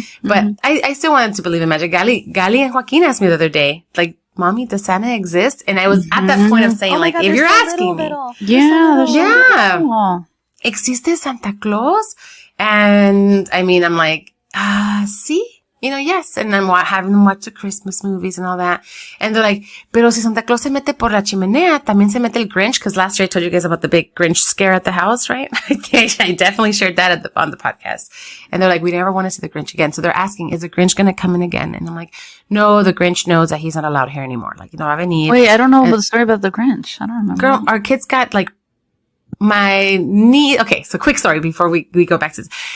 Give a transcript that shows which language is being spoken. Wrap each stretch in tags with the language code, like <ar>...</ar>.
<en>But I still wanted to believe in magic. Gali and Joaquin asked me the other day, like, Mommy, does Santa exist? And I was at that point of saying, like, if you're asking me.</en> <es>¿Existe Santa Claus?</es> <en>And I mean, I'm like, sí. Yes. And I'm having them watch the Christmas movies and all that. And they're like,</en> <es>pero si Santa Claus se mete por la chimenea, también se mete el Grinch.</es> <en>Cause last year I told you guys about the big Grinch scare at the house, right? I definitely shared that on the podcast. And they're like, we never want to see the Grinch again. So they're asking, is the Grinch going to come in again? And I'm like, no, the Grinch knows that he's not allowed here anymore.</en> <es>Like, va a venir.</es> <en>Wait, I don't know the story about the Grinch. I don't remember. Girl, our kids got like, my niece, okay, so quick story before we go back to this.</en>